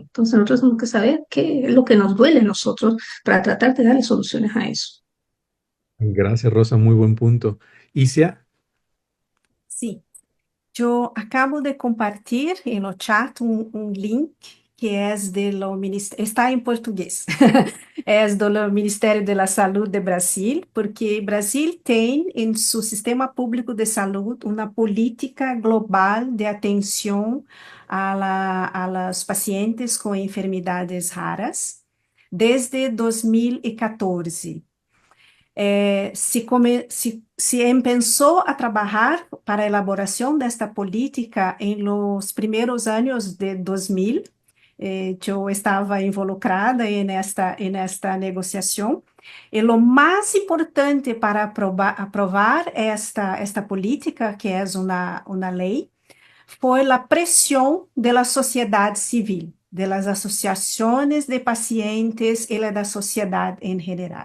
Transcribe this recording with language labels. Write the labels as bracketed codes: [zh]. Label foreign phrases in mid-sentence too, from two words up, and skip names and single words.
[es] Entonces nosotros tenemos que saber qué es lo que nos duele a nosotros para tratar de darle soluciones a eso. Gracias, Rosa, muy buen punto. Isia, Sí. Yo acabo de compartir en el chat un link que es está en portugués, es [pt] do Ministério da Saúde de Brasil, porque Brasil tem em seu sistema público de saúde uma política global de atenção [es] a los [pt] pacientes com enfermidades raras desde 2014. [es] Se empezó a trabajar [pt] para a elaboração desta política em los primeiros anos de 2000. Eu estava [es] involucrada en esta [pt] negociação. E lo mais importante para aprovar esta política, que é uma lei, foi a pressão da sociedade civil, das associações de pacientes e da sociedade em geral.